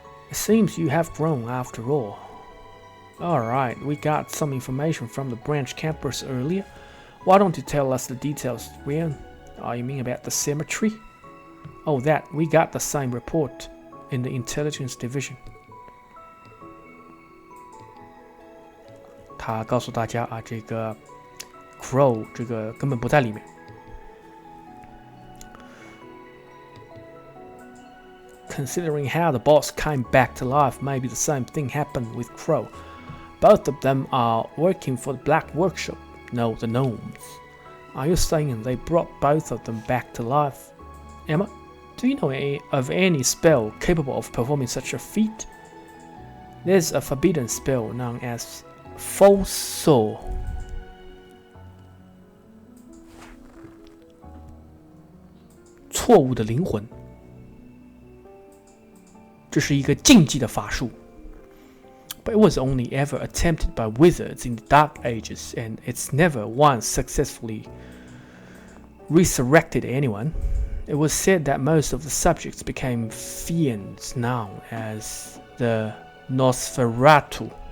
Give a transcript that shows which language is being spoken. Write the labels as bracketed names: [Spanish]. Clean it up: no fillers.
[English] It seems you have grown after all. Alright, we got some information from the branch campus earlier. Why don't you tell us the details, Rian? Oh, you mean about the cemetery? Oh, that. We got the same report in the intelligence division. [Chinese] 他告诉大家啊，这个 Crow 这个根本不在里面。 [English] Considering how the boss came back to life, maybe the same thing happened with Crow. Both of them are working for the Black Workshop. No, the gnomes. Are you saying they brought both of them back to life? Emma, do you know of any spell capable of performing such a feat? There's a forbidden spell known as False Soul. [Chinese] 错误的灵魂，这是一个禁忌的法术。 [English] But it was only ever attempted by wizards in the Dark Ages, and it's never once successfully resurrected anyone. It was said that most of the subjects became fiends known as the Nosferatu.